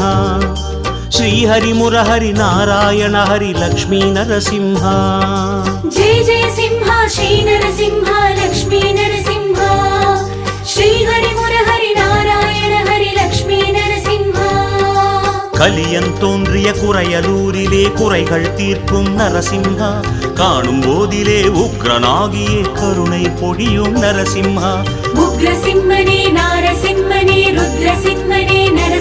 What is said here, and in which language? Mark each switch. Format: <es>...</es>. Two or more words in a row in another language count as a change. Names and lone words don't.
<te>శ్రీహరి మురహరి నారాయణ హరి లక్ష్మీ నరసింహ. జయ జయ సింహ శ్రీ నరసింహ లక్ష్మీ నరసింహ.</te> <ta>శ్రీహరి முரஹரி நாராயண ஹரி லக்ஷ்மி நரசிம்ஹா. கலியன் தோன்றிய குறையலூரிலே குறைகள் தீர்க்கும் நரசிம்ஹா. காணும் போதிலே உக்ரனாகியே கருணை பொழியும் நரசிம்ஹா. உக்ரசிம்மனே நாரசிம்மனே ருத்ரசிம்மனே நரசிம்ஹா.</ta>